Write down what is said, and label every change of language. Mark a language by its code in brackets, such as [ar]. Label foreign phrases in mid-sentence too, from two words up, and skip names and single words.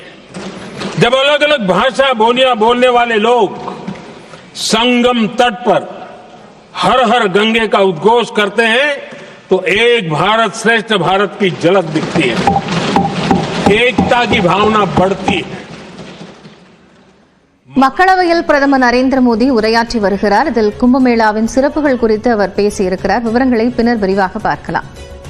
[hi] जब अलग अलग भाषा बोलियां बोलने वाले लोग संगम तट पर हर हर गंगे का उद्घोष करते हैं तो एक भारत श्रेष्ठ भारत की झलक दिखती है, एकता की भावना बढ़ती है। [ta] மக்களவையில் பிரதமர் நரேந்திர மோடி உரையாற்றி வருகிறார். இதில் கும்பமேளாவின் சிறப்புகள் குறித்து அவர் பேசியிருக்கிறார். விவரங்களை பின்னர் விரிவாக பார்க்கலாம்.